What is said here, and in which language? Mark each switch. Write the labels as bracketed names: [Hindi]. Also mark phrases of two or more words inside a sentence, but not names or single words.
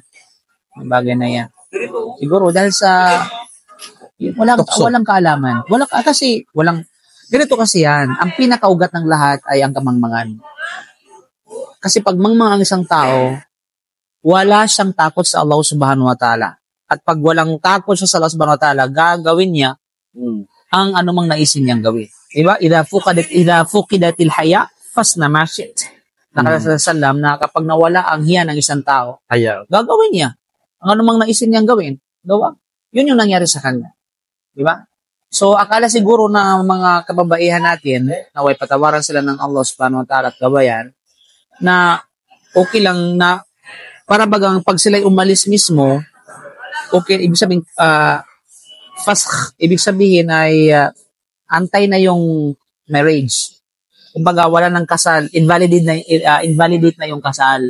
[Filipino] Ang bagay na yan. Siguro dahil sa walang kaalaman. Ganito kasi yan. Ang pinakaugat ng lahat ay ang kamangmangan. Kasi pag mangmang ang isang tao, wala siyang takot sa Allah [Arabic] سبحانه وتعالى. [Filipino] At pag walang takot siya sa Allah [Arabic] سبحانه وتعالى, [Filipino] gagawin niya ang anumang naisin niyang gawin. Diba? [Arabic] إذا فقدت الحياء فاصنع ما شئت. [Filipino] Nakalasalam na kapag nawala ang hiya ng isang tao, gagawin niya ang anumang naisin niyang gawin. Gawa. Yun yung nangyari sa kanya. Diba? So, akala siguro na mga kababaihan natin, naway patawaran sila ng Allah [Arabic] سبحانه وتعالى [Filipino] at gabayan, na okay lang na para bagang pag sila'y umalis mismo, okay, ibig sabihin, ibig sabihin ay antay na yung marriage. Kumbaga, wala ng kasal, invalidate na yung kasal.